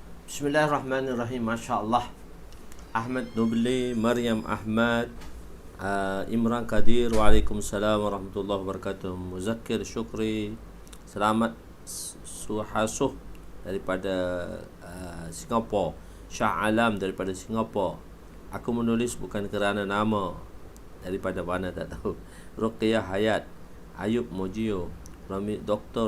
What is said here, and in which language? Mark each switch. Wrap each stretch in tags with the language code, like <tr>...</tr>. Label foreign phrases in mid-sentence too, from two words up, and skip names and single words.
<ar>Bismillahirrahmanirrahim. ما شاء الله.</ar> <ms>Ahmad Nubli, Maryam Ahmad, Imran Kadir.</ms> <ar>وعليكم السلام ورحمة الله وبركاته.</ar> <ms>Muzakkir Syukri, Selamat Suhasuh daripada Singapura. Shah Alam daripada Singapura. Aku menulis bukan kerana nama, daripada mana tak tahu. Ruqyah Hayat, Ayub Mojio, Dr.</ms>